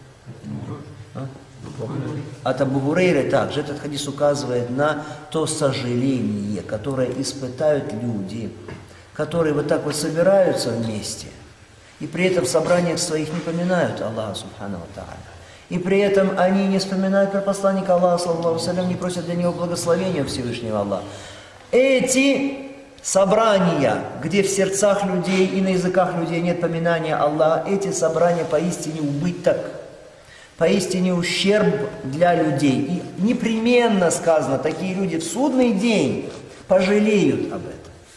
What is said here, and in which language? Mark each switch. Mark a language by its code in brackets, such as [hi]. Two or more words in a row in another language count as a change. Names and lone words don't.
[ru] От Абу Хурейры также. Этот хадис указывает на то сожаление, которое испытают люди, которые вот так вот собираются вместе, и при этом в собраниях своих не поминают Аллаха [ar] سبحانه وتعالى. [ru] И при этом они не вспоминают про посланника Аллаха, [ar] صلى الله عليه وسلم, [ru] не просят для него благословения Всевышнего Аллаха. Эти собрания, где в сердцах людей и на языках людей нет поминания Аллаха, эти собрания поистине убыток, поистине ущерб для людей. И непременно сказано, такие люди в судный день пожалеют об этом.